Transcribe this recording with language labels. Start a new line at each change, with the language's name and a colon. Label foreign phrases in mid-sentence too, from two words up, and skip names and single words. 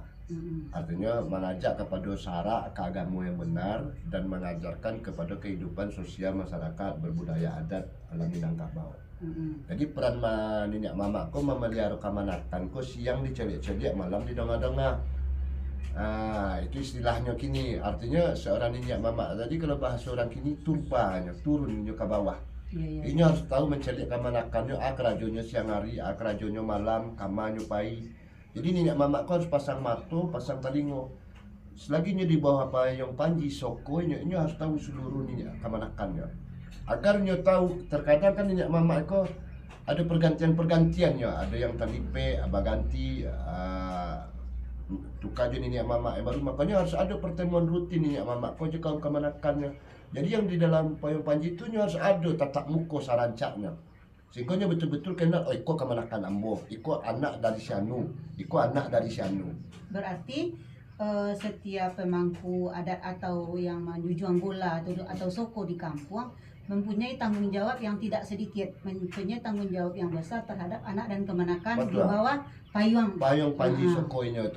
Indonesian: Artinya mengajak kepada syarak keagama yang benar dan mengajarkan kepada kehidupan sosial masyarakat berbudaya adat alam Minangkabau. Jadi peran nenek mamaku memelihara kemanakanku,
Minangkabau: siang diceliak-celiak, malam didongak-dongak.
Indonesian: Itu istilahnya kini. Artinya seorang nenek mama tadi kalau bahasa orang kini turbanya turunnya ke bawah. Ini harus tahu menceliak kemanakannya,
Minangkabau: kerajonya siang hari, kerajonya malam, kamanyo pai.
Indonesian: Jadi nenek mamaku harus
Minangkabau: pasang mato, pasang telingo.
Indonesian: Selagi di bawah payung panji soko, ini harus tahu seluruh nenek kemanakannya. Agar nyo tahu, terkadang kan nenek mamaku ada pergantian-pergantiannya, ada yang talipe, abah ganti, tukar je nenek mama yang baru. Makanya harus ada pertemuan rutin nenek mamaku je kaum kemanakannya. Jadi yang di dalam payung panji itu harus ada tatap muka sarancaknya. Sehingga betul-betul kenal,
Minangkabau: iko kemanakan ambo, iko anak dari sianu,
Indonesian: iko anak dari sianu. Berarti setiap pemangku adat atau yang menjunjung bola atau soko di kampung mempunyai tanggung jawab yang tidak sedikit, mempunyai tanggung jawab yang besar terhadap anak dan kemanakan. Betul. Di bawah payung panji sokonya itu.